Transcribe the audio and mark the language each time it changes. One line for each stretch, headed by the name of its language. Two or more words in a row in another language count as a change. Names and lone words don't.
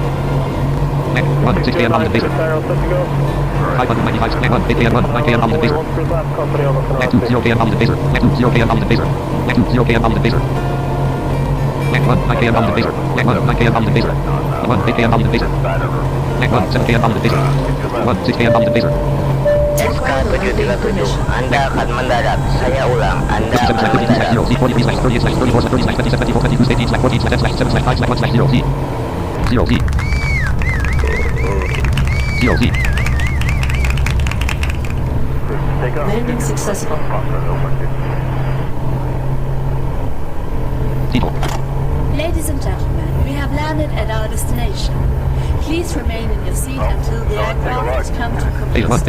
English: Net 1, 6 km base. 595, net 1, 8 km 1, 9 km base. Net 2, 0 km base. Net 2, 0 km base. Net 2, 0 km base. Net 1, 9 km base. Net 1, 9 km base. 1, 8 km base. Net 1, 7 km base. 1, 6 km base.
Indonesian: SK737, Anda akan mendarat. Saya ulang, Anda akan mendarat. 0Z.
English: Landing successful. Ladies and gentlemen, we have landed at our destination. Please remain in your seat until the aircraft has come to complete stop.